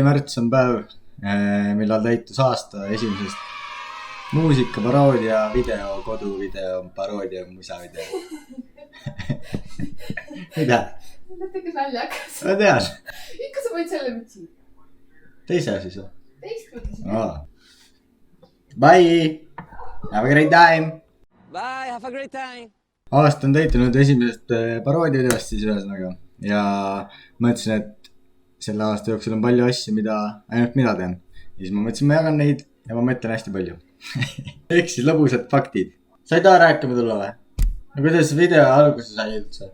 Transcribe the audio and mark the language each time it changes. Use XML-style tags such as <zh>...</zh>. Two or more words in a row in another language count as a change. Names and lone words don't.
<et>märts on päev, millal täitus aasta esimesest muusika, paroodia, video, koduvideo, paroodia, musavideo. Mida? Natuke naljakas. Ma tean. Ikka sa võid selle mütsi. Teise siis või? Teist mõtlesin.</et> <en>Bye! Have a great time! Bye, have a great time!</en> <et>Aasta on täitunud esimesest paroodiavideost siis ühesõnaga. Ja mõtlesin, et selle aasta jooksul on palju asju, ainult mida teen. Ja siis ma mõtlesin, ma jagan neid ja ma mõtlen hästi palju. Ehk siis lõbusad faktid. Sa ei taha rääkima tulla või? No kuidas video alguse sai üldse?</et>